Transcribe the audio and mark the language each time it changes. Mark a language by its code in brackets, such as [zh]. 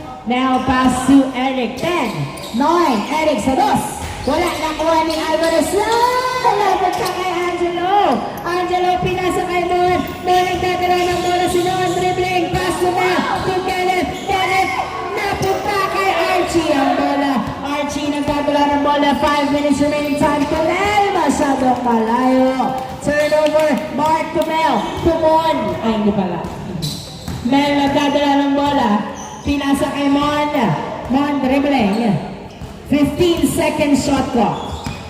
[en] Now pass to Eric. 10, 9, [tl] Eric sa dos. Wala, nakuha ni Alvarez lang. Labot ka kay Angelo. Angelo, pinasa kay Mon. Mon nagdadala ng bola si Mon. [en] Dribbling, pass to Kenneth. [tl] Kenneth, napunta kay Archie. Ang bola, Archie nagdadala ng bola. [en] 5 minutes remaining time. [tl] Tumel, masyadong malayo. [en] Turnover, Mark to Mel. To Mon. [tl] Ay, hindi pala. Mel nagdadala ng bola. Pinasa kay Mon. [en] Mon dribbling. 15 seconds shot clock.